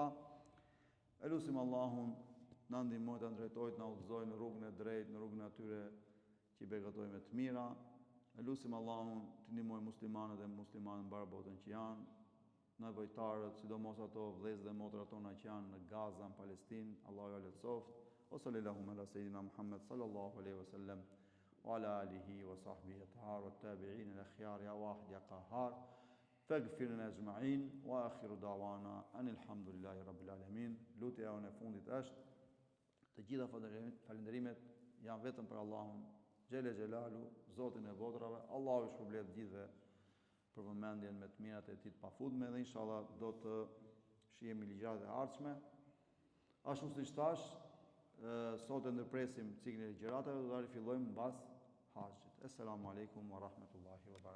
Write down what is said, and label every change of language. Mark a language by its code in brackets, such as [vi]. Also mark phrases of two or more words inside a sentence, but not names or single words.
[sq] Elusim Allahun na ndihmoj të drejtojë, na udhëzoj në rrugën e drejtë, në rrugën atyre që i begatojmë me të mira. Elusim Allahun të ndihmoj muslimanët dhe muslimanët në mbar botën që janë, nevojtarët, sidomos ato vëllezër dhe motra tona që janë në Gaza, në Palestinë, Allahu ja lehtësoft. [ar] وصلى الله على سيدنا محمد صلى الله عليه وسلم وعلى آله وصحبه الأطهار والتابعين الأخيار يا واحد يا قهار فاغفر لنا أجمعين وآخر دعوانا أن الحمد لله رب العالمين. [sq] Lutja e fundit është të gjitha falënderimet janë vetëm për Allahun [ar] جل جلاله, [sq] Zotin e botrave. Allahu i shpërblet gjithëve për vëmendjen me të mirat e tij të pafundme dhe inshallah do të shihemi ligjërat e ardhshme. Ashtu siç thash, sot e ndërpresim ciklin e ligjëratave, do ta rifillojmë mbas haxhit. [ar] السلام عليكم ورحمة الله وبركاته.